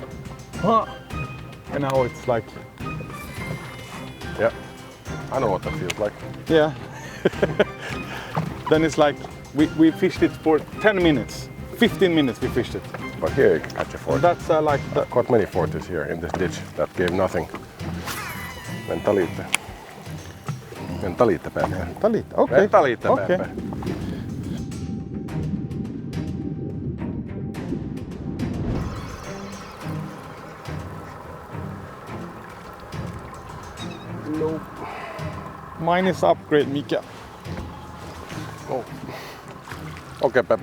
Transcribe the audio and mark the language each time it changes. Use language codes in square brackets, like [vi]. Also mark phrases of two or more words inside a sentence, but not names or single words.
[en] And now it's like... Yeah, I know what that feels like. Yeah. Then it's like we fished it for 10 minutes. 15 minutes we fished it. But here you can catch a 40. That's like I've caught many 40s here in this ditch that gave nothing. Mentalite. Mentalite, Pepe. Mentalite, okay. Mentalite, Okay. Pepe. Nope. Mine is upgrade, Mika. Oh. Okay, Pepe.